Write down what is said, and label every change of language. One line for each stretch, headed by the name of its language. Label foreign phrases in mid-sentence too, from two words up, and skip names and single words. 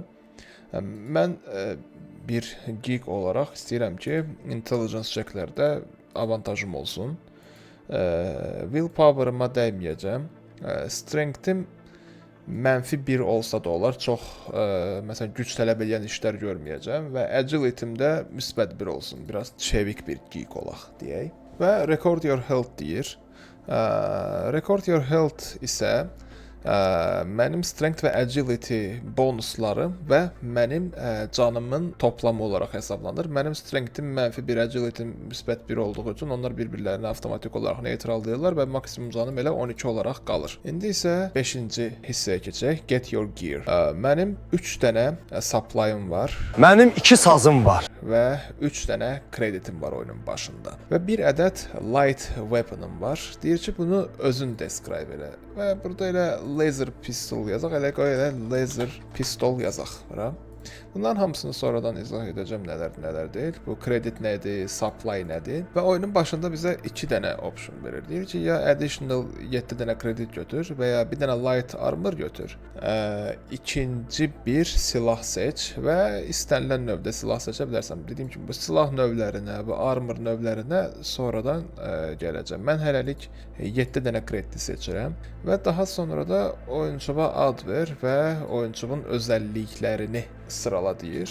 Azerbaijani: Mən bir geek olaraq istəyirəm ki,
English: intelligence checklərdə
Azerbaijani: avantajım olsun. Willpower'ıma dəyməyəcəm. Strength'im -1 olsa da olar, çox məsələn güc tələb edən işlər görməyəcəm və agility'm də müsbət 1 olsun. Biraz çevik bir geek olaq deyək. Və
English: record your health
Azerbaijani: deyir.
English: Record your health
Azerbaijani: isə mənim strength və agility bonuslarım və mənim canımın toplamı olaraq hesablanır. Mənim strength'im -1, agility'm müsbət 1 olduğu üçün onlar bir-birlərini avtomatik olaraq neytrallayırlar və maksimum canım elə 12 olaraq qalır. İndi isə 5-ci hissəyə keçək.
English: Get your gear.
Azerbaijani: Mənim 3 dənə supply'ım var. Mənim 2 sazım var. Və 3 dənə kreditim var oyunun başında. Və bir ədəd
English: light weapon'ım
Azerbaijani: var. Deyir ki, bunu özün describe elə. Və burada elə
English: laser pistol
Azerbaijani: yazaq, elə qoy elə
English: laser pistol
Azerbaijani: yazaq. Bunların hamısını sonradan izah edəcəm nələr deyil. Bu kredit nədir, supply nədir və oyunun başında bizə 2 dənə option verir. Deyir ki, ya additional 7 dənə kredit götür və ya bir dənə
English: light armor
Azerbaijani: götür. İkinci bir silah seç və istənilən növdə silah seçə bilərsən. Dediyim kimi bu silah növlərinə, bu armor növlərinə sonradan gələcəm. Mən hələlik 7 dənə kredit seçirəm və daha sonra da oyunçuma ad ver və oyunçumun özəlliklərini sırala deyir.